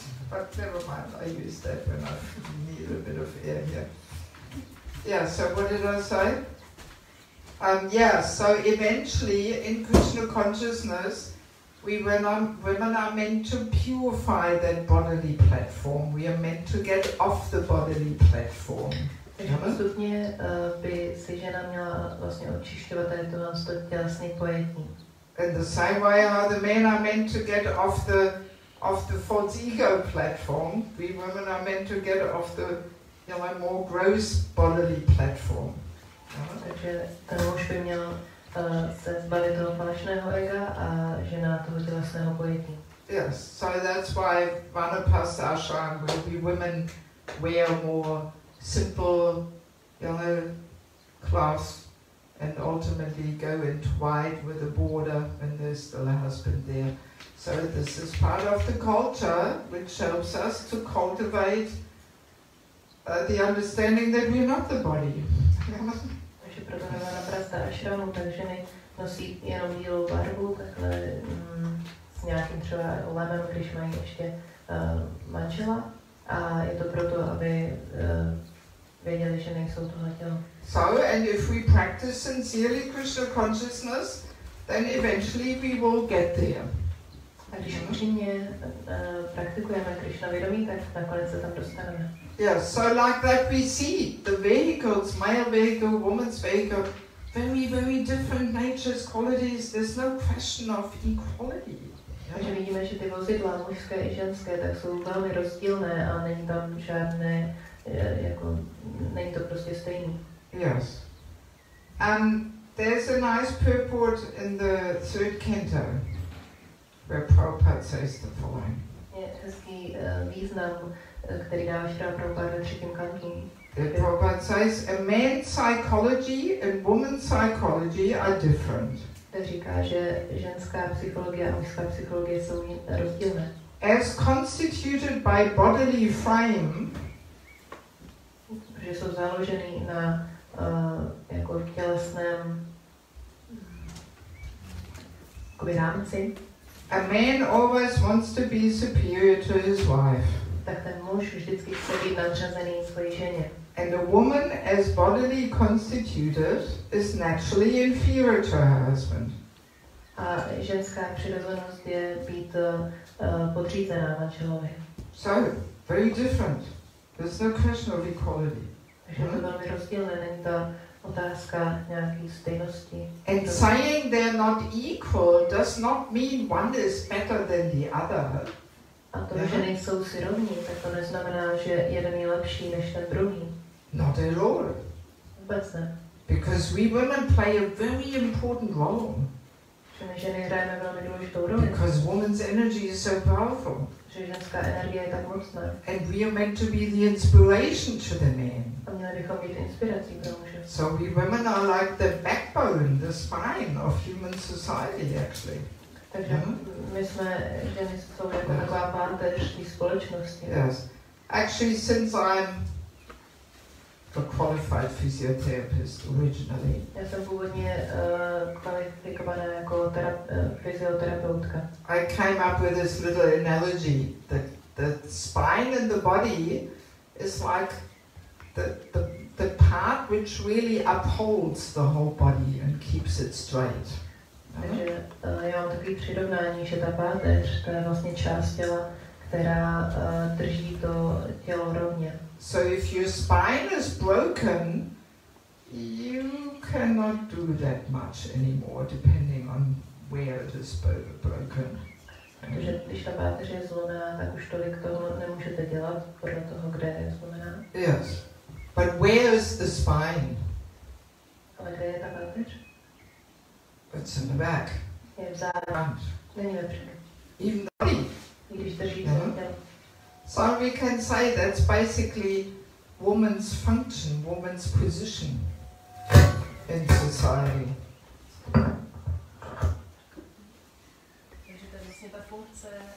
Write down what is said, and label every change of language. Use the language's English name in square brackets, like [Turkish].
[English] But never mind, I use that when I need a bit of air here. Yeah, so what did I say? Yeah, so eventually in Krishna consciousness, women are meant to purify that bodily platform. We are meant to get off the bodily platform. [Czech] Takže postupně by si žena měla vlastně očišťovat tady to tělesné pojetí. [English] In the same way how the men are meant to get off the false ego platform, we women are meant to get off the, you know, more gross bodily platform. [Czech] Takže ten muž by měl se zbavit toho falešného ega a žena toho tělesného pojetí. [English] Yes, so that's why Vanaprastha ashram will be women wear more simple, you know, clothes and ultimately go into white with a border when there's still a husband there. So this is part of the culture which helps us to cultivate the understanding that we're not the body. [Czech] Takže proto na Vanaprastha ashramu, tak ženy nosí jenom bílou barvu, takhle s nějakým třeba lemem, když mají ještě manžela. A je to proto, aby věděli, že nejsou tohle tělo. [English] So, and if we practice sincerely Krishna consciousness, then eventually we will get there. [Czech] A když upřímně praktikujeme Krishna vědomí, tak nakonec se tam dostaneme. [English] Yeah, so like that we see the vehicles, male vehicle, woman's vehicle, very, very different natures, qualities. There's no question of equality. [Czech] Takže vidíme, že ty vozidla, mužské i ženské, tak jsou velmi rozdílné a není tam žádné, jako, není to prostě stejný. [English] Yes. There's a nice purport in the third canto, where Prabhupada says the following. [Czech] Je hezký význam, který dává Šrila Prabhupada ve třetím kantí. [English] Prabhupada says, a man's psychology and woman's psychology are different. [Czech] Tak říká, že ženská psychologie a mužská psychologie jsou rozdílné. [English] As constituted by bodily frame, [Czech] protože jsou založený na jako tělesném rámci. [English] a man always wants to be superior to his wife. [Czech] Tak ten muž vždycky chce být nadřazený svojí ženě. [English] And a woman, as bodily constituted, is naturally inferior to her husband. [Czech] A ženská přirozenost je být podřízená manželovi. [English] So, very different. There's no question of equality. [Czech] Takže to je velmi rozdílné, není ta otázka nějaké stejnosti. [English] And saying they're not equal does not mean one is better than the other. [Czech] A to, že nejsou si rovní, tak to neznamená, že jeden je lepší než ten druhý. [English] Not at all. [Czech] Vůbec ne. [English] Because we women play a very important role. [Czech] Že my ženy hrajeme velmi důležitou roli. [English] Because woman's energy is so powerful. [Czech] Že ženská energie je tak mocná. [English] And we are meant to be the inspiration to the men. [Czech] A měli bychom být inspirací pro muže. [English] So we women are like the backbone, the spine of human society, actually. [Czech] Takže my jsme, ženy jsou jako taková páteř té společnosti. [English] Yes. Actually, since I'm a qualified physiotherapist originally, [Czech] Já jsem původně kvalifikovaná jako fyzioterapeutka. [English] I came up with this little analogy that the spine in the body is like the part which really upholds the whole body and keeps it straight. [Czech] Takže já mám takový přirovnání, že ta páteř, to je vlastně část těla, která drží to tělo rovně. [English] So if your spine is broken, you cannot do that much anymore, depending on where it is broken. [Czech] Takže když ta páteř je zlomená, tak už tolik toho nemůžete dělat podle toho, kde je zlomená. [English] Yes, but where is the spine? [Czech] Ale kde je ta páteř? [English] It's in the back. [Czech] Je vzadu. Není vepředu. [English] Even the body. [Czech] I když drží celé tělo. [English] So we can say that's basically woman's function, woman's position in society. [Czech] Takže to je vlastně ta funkce